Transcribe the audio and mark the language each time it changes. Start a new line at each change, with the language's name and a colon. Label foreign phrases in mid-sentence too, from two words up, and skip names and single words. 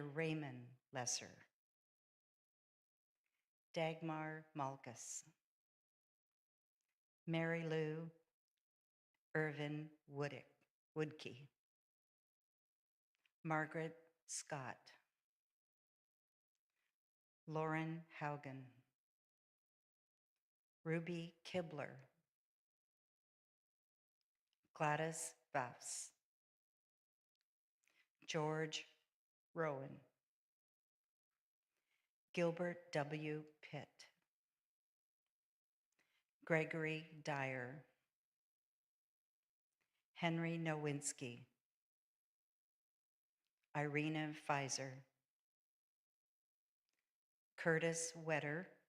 English: Raymond Lesser, Dagmar Malkus, Mary Lou Irvin Woodkey, Margaret Scott, Lauren Haugen, Ruby Kibler, Gladys Bass, George Rowan, Gilbert W. Pitt, Gregory Dyer, Henry Nowinski, Irina Pfizer, Curtis Wetter,